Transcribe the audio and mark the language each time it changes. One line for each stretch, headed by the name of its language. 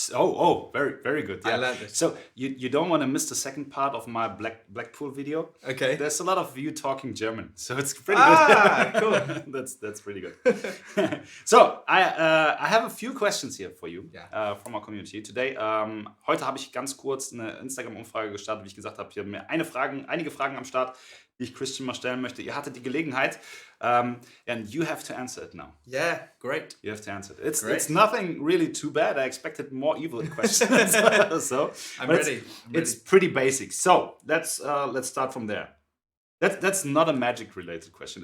English: Oh, very good. Yeah. I learned it. So you don't want to miss the second part of my Blackpool video. Okay. There's a lot of you talking German, so it's pretty good. Cool. That's pretty good. So I have a few questions here for you from our community today.
German: Heute habe ich ganz kurz eine Instagram-Umfrage gestartet, wie ich gesagt habe. Hier haben wir einige Fragen am Start, die ich Christian mal stellen möchte. Ihr hattet die Gelegenheit,
English: and you have to answer it now. Yeah, great. You have to answer it. Great. It's nothing really too bad. I expected more evil questions. So I'm but ready. It's pretty basic. So let's start from there. That's not a magic related question.